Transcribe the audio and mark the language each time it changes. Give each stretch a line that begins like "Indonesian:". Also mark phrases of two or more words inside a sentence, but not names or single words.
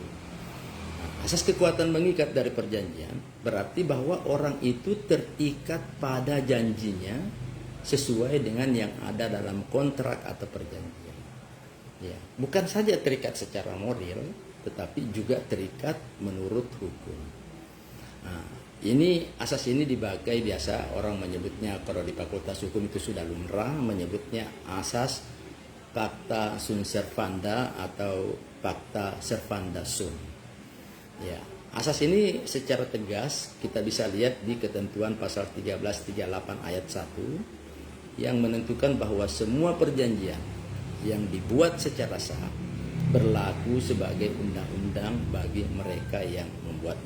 Indonesian: Nah, asas kekuatan mengikat dari perjanjian berarti bahwa orang itu terikat pada janjinya sesuai dengan yang ada dalam kontrak atau perjanjian. Ya, bukan saja terikat secara moral, tetapi juga terikat menurut hukum. Nah, ini asas ini dipakai biasa orang menyebutnya, kalau di Fakultas Hukum itu sudah lumrah menyebutnya asas
Latin: pacta sunt servanda
Indonesian: atau
Latin: pacta servanda sum.
Indonesian: Ya, Asas ini secara tegas kita bisa lihat di ketentuan pasal 1338 ayat 1 yang menentukan bahwa semua perjanjian yang dibuat secara sah berlaku sebagai undang-undang bagi mereka yang membuatnya.